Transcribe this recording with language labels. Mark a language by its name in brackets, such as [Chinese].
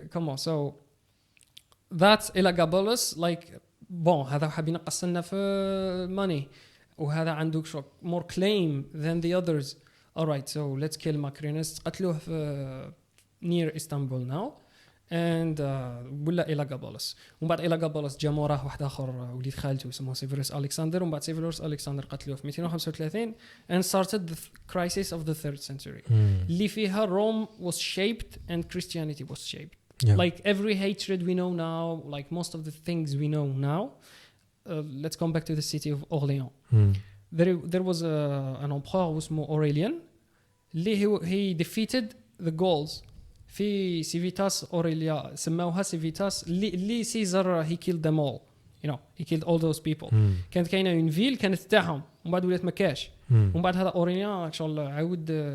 [English] Come on, so that's Elagabalus like bon [Arabic] هذا حاب ينقص لنا في [English] money [Arabic] وهذا عنده [English] more claim than the others. Alright, so let's kill Macrinus. [Arabic] قتلوه في [English] near Istanbul now and ولا Elagabalus. [Arabic] ومن بعد Elagabalus جا موراه واحد آخر وليد خالته اسمه سيفيروس ألكسندر ومن بعد سيفيروس ألكسندر قتلوه في 235 [English] and started the crisis of the 3rd century. [Arabic] اللي فيها [English] Rome was shaped and Christianity was shaped. Yeah. Like every hatred we know now, like most of the things we know now, let's come back to the city of Orléans. There was an emperor اسمه Aurelian اللي he defeated the Gauls في Civitas Aurelia سموها Civitas اللي Caesar he killed them all you know he killed all those people كانت كاينه une ville كانت تاعهم [Arabic] ومن بعد ولات مكاش [English] ومن بعد هذا أوريليان شغل عاود